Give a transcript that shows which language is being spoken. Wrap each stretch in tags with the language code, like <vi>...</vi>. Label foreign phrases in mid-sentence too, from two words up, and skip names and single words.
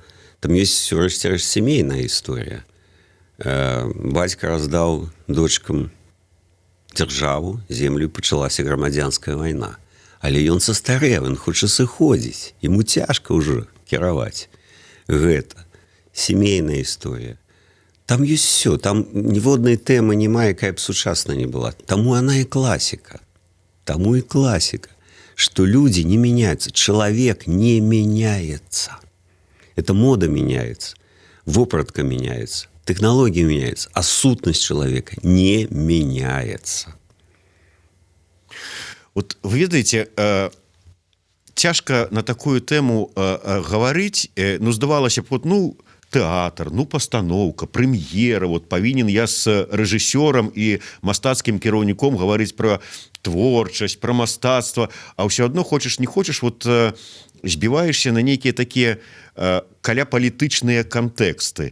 <be>Там ёсць, урэшце-рэшт, сямейная гісторыя. Бацька раздаў дочкам дзяржаву, землю, і пачалася грамадзянская вайна. Але ён састарэў, ён хоча сыходзіць. Яму цяжка ўжо кіраваць. Гэта сямейная гісторыя.</be> <ru>Там есть все,</ru> <be>там ніводнай тэмы няма, якая б сучасна не была. Таму она і класіка.</be> <ru>тому и классика, что люди не меняются, человек не меняется. Это мода меняется, вопратка меняется, технологии меняются, а сутность человека не меняется.</ru> <be>Вот вы ведаеце, цяжка на такую тэму гаварыць, ну здавалася б, вот, ну тэатр, ну пастаноўка, прэм'ера, вот павінен я з рэжысёрам і мастацкім кіраўніком гаварыць пра творчасць, пра мастацтва, а ўсё адно хочаш не хочаш, вот збіваешся на нейкія такія каляпалітычныя кантэксты.</be>